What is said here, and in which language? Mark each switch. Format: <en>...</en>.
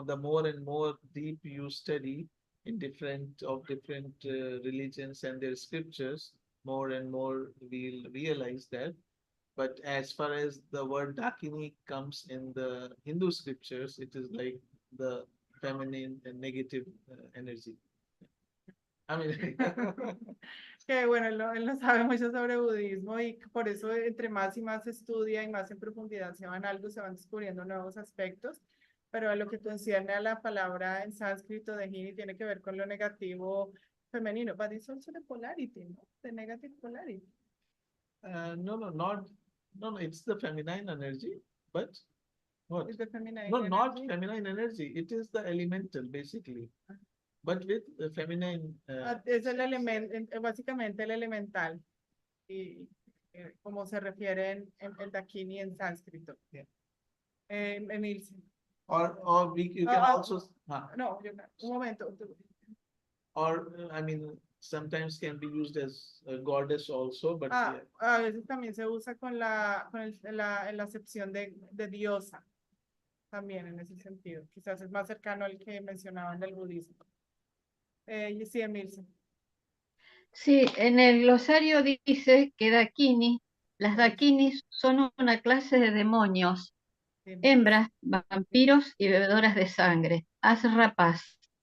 <en>The more and more deep you study in different religions and their scriptures, more and more we'll realize that. But as far as the word Dakini comes in the Hindu scriptures, it is like the feminine and negative energy. I mean,</en> <es>Que bueno, él no sabe mucho sobre budismo y por eso entre más y más estudia y más en profundidad se van algo, se van descubriendo nuevos aspectos, pero a lo que concierne a la palabra en sánscrito de Hini tiene que ver con lo negativo femenino,</es> <en>but it's also the polarity,</en> <es>¿no?</es> <en>The negative polarity. no, it's the feminine energy, but what? It's the feminine No, energy. not feminine energy. It is the elemental, basically. But with the feminine.</en> <es>Es el elemento, básicamente el elemental, y como se refiere en el Dakini en sánscrito.</es> <en>Yeah.</en> <es>Emilce.</es> <en>Or you can also.</en> <es>No, un momento.</es> <en>Or sometimes can be used as a goddess also, but yeah.</en> <es>A veces también se usa con la acepción de diosa, también en ese sentido. Quizás es más cercano al que mencionaban del budismo. Sí, Emilce. Sí, en el glosario dice que las dakinis son una clase de demonios, hembras, vampiros y bebedoras de sangre, asrapas.</es>